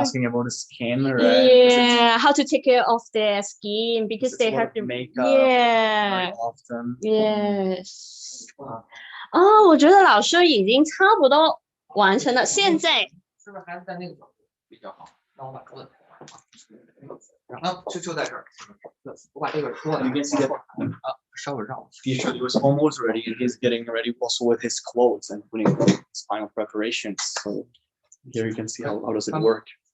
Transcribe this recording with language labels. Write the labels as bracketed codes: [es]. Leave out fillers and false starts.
[en] asking about the skin, right? Yeah, how to take care of their skin because they have to makeup. Yeah, very often. Yes. [zh] 我觉得老师已经差不多完成了。现在是不是还是在那个角度比较好？让我把桌子抬过来。然后就在这儿，我把这个桌子 [en] You can see that [zh] 稍微让我。 [en] T-shirt was almost ready, and he's getting ready also with his clothes and putting his final preparations. So here you can see how does it work.